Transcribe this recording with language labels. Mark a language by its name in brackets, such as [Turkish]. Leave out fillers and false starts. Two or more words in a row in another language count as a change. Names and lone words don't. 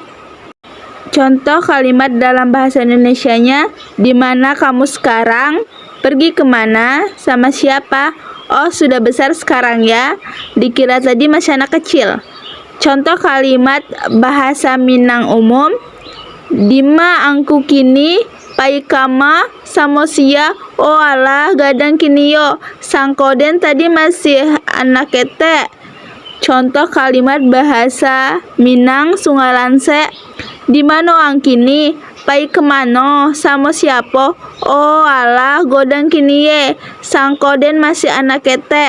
[Indonesian] Contoh kalimat dalam bahasa Indonesianya, di mana kamu sekarang, pergi kemana, sama siapa, oh sudah besar sekarang ya, dikira tadi masih anak kecil. Contoh kalimat bahasa Minang umum, [Minangkabau] Dima angku kini, pai kama, samosia, oh alah gadang kini yo, sangkoden tadi masih anak kete. Contoh kalimat bahasa Minang Sungalanse, di mano ang kini, pai kemano, samo siapo, oh alah godang kini ye, sangkoden masih anak kete.